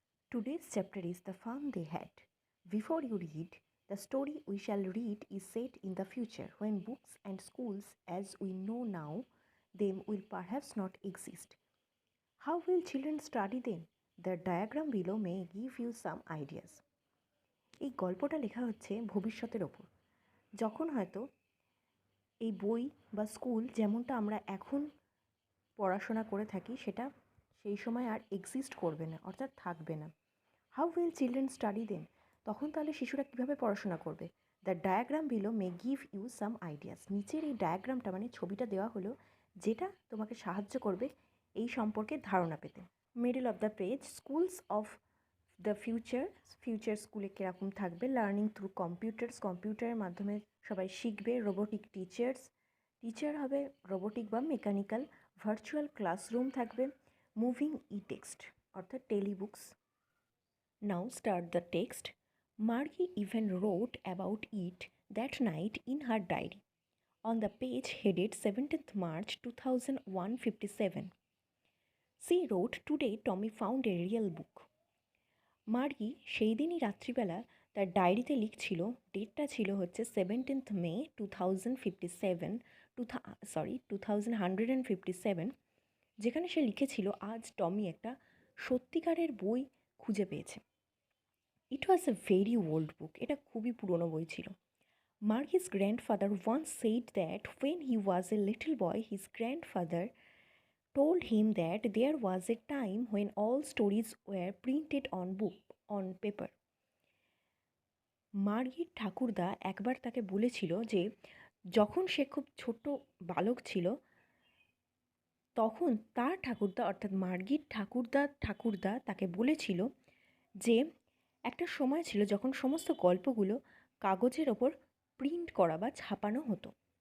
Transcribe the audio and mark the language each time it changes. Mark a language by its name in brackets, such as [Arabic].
[English] Today's chapter is The Fun They Had. Before you read, the story we shall read is set in the future when books and schools as we know now them will perhaps not exist. How will children study them? The diagram below may give you some ideas. [Bangla] এই গল্পটা লেখা হচ্ছে ভবিষ্যতের ওপর, যখন হয়তো এই বই বা স্কুল যেমনটা আমরা এখন পড়াশোনা করে থাকি সেটা সেই সময় আর এক্সিস্ট করবে না, অর্থাৎ থাকবে না। [English] How will children study then? [Bangla] তখন তাহলে শিশুরা কীভাবে পড়াশোনা করবে? [English] The diagram below may give you some ideas. [Bangla] নিচের এই ডায়াগ্রামটা মানে ছবিটা দেওয়া হলো, যেটা তোমাকে সাহায্য করবে এই সম্পর্কে ধারণা পেতে। [English] Middle of the page, schools of the future. [Bangla] Future স্কুলে কীরকম থাকবে? [English] learning through computers, [Bangla] কম্পিউটারের মাধ্যমে সবাই শিখবে। [English] robotic teachers, [Bangla] টিচার হবে রোবোটিক বা মেকানিক্যাল। ভার্চুয়াল ক্লাসরুম থাকবে। মুভিং ই টেক্সট অর্থাৎ টেলিবুকস। [English] Now start the text. Margie even wrote about it that night in her diary. On the page headed 17th March 2157. She wrote, "Today Tommy found a real book." [Bangla] মার্গি সেই দিনই রাত্রিবেলা তার ডায়েরিতে লিখছিল, ডেটটা ছিল হচ্ছে 17th May 2057, 2157, যেখানে সে লিখেছিল আজ টমি একটা সত্যিকারের বই খুঁজে পেয়েছে। [English] it was a very old book, [Bangla] এটা খুবই পুরনো বই ছিল। [English] Margie's grandfather once said that when he was a little boy his grandfather told him that there was a time when all stories were printed on paper. [Bangla] মার্গির ঠাকুরদা একবার তাকে বলেছিল যে যখন সে খুব ছোট বালক ছিল তখন তার ঠাকুরদা অর্থাৎ মার্গির ঠাকুরদা তাকে বলেছিল যে একটা সময় ছিল যখন সমস্ত গল্পগুলো কাগজের ওপর প্রিন্ট করা বা ছাপানো হতো।